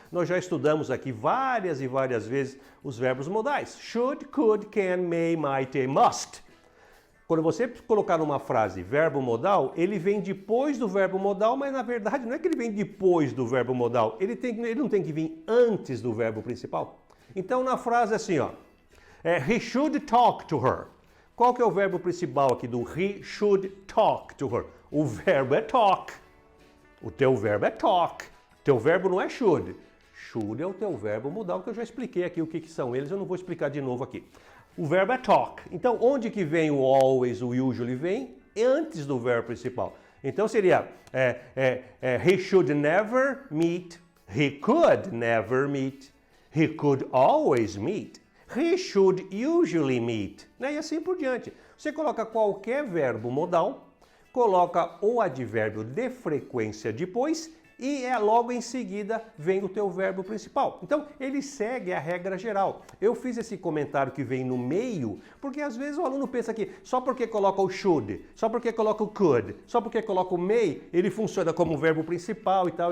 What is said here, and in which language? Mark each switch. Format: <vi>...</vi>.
<pt>Nós já estudamos aqui várias e várias vezes os verbos modais.</pt> <en>Should, could, can, may, might</en> <pt>e must. Quando você colocar numa frase verbo modal, ele vem depois do verbo modal, mas na verdade não é que ele vem depois do verbo modal, ele não tem que vir antes do verbo principal. Então na frase assim, ó,</pt> <en>he should talk to her.</en> <pt>Qual que é o verbo principal aqui do</pt> <en>he should talk to her?</en> <pt>O verbo é talk. O teu verbo é talk. Teu verbo não é should. Should é o teu verbo modal, que eu já expliquei aqui o que são eles, eu não vou explicar de novo aqui. O verbo é talk. Então, onde que vem o always, o usually vem? Antes do verbo principal. Então, seria</pt> <en>he should never meet, he could never meet, he could always meet, he should usually meet,</en> <pt>né? E assim por diante. Você coloca qualquer verbo modal, coloca o advérbio de frequência depois e logo em seguida vem o teu verbo principal. Então, ele segue a regra geral. Eu fiz esse comentário que vem no meio, porque às vezes o aluno pensa que só porque coloca o should, só porque coloca o could, só porque coloca o may, ele funciona como verbo principal e tal.</pt>